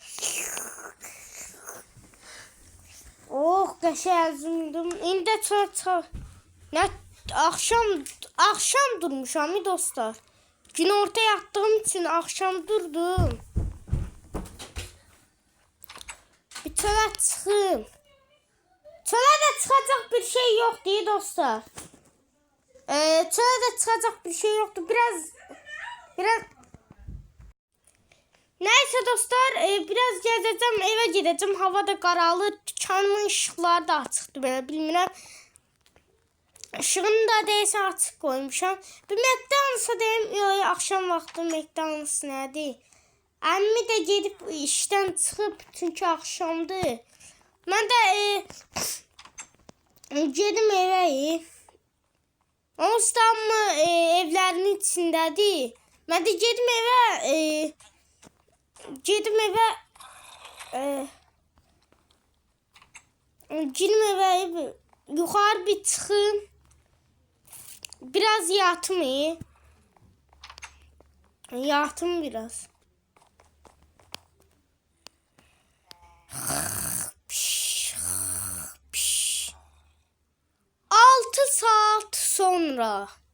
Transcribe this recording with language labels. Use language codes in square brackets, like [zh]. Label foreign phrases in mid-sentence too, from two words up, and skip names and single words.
[az] Oh, qəşəng ağzımdım. İndi çox ne akşam durmuşam dostlar. [tr] Gün orta yattığım için akşam durdum. [az] Bir çölə çıxım. Çölə də çıxacaq bir şey [tr] yok diye [az] dostlar. Çölə də çıxacaq bir şey yoktu. [tr] Biraz neyse dostlar, biraz gezeceğim, eve gideceğim. [az] Hava da qaralır. Dükkanımın ışıqları da açıqdır, belə bilmirəm. Işığını da deyəsə açıq qoymuşam. Bir McDonald's'a deyim, yox, axşam vaxtı McDonald's nədir? Əmmi də gedib işdən çıxıb, çünki axşamdır. Mən də gedim evə. Onsuz da evlərinin içindədir. Mən də gedim evə. [tr] Yukarı bir çıkım. [az] Biraz yatım. Yatım biraz. Altı saat sonra.